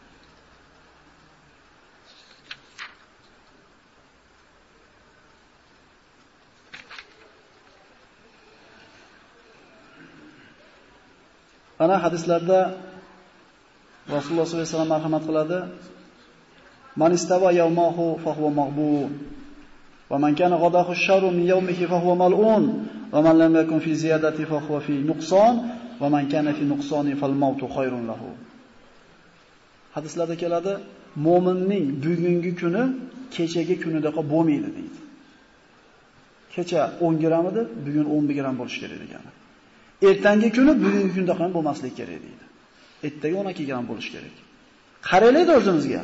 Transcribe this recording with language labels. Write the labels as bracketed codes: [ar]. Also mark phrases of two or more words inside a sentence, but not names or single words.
[uz] Ana hadislarda Rasululloh [ar] صلى الله عليه وسلم [uz] marhamat qiladi. [ar] من استوى يوماه فهو مغبون. ومن كان غده شرا من يومه فهو ملعون. ومن لم يكن في زيادة فهو في نقصان. ومن كان في نقصان فالموت خير له. [uz] Hadislarda keladi, mo'minning bugungi kuni kechagi kunidaqa bo'lmaydi deydi. Kecha 10 gram edi, bugun 11 gram bo'lish kerak degani. Ertangi kuni bugungi kunda ham bo'lmaslik kerak deydi. Ertaga 12 gram bo'lish kerak. Qaraylik o'zimizga.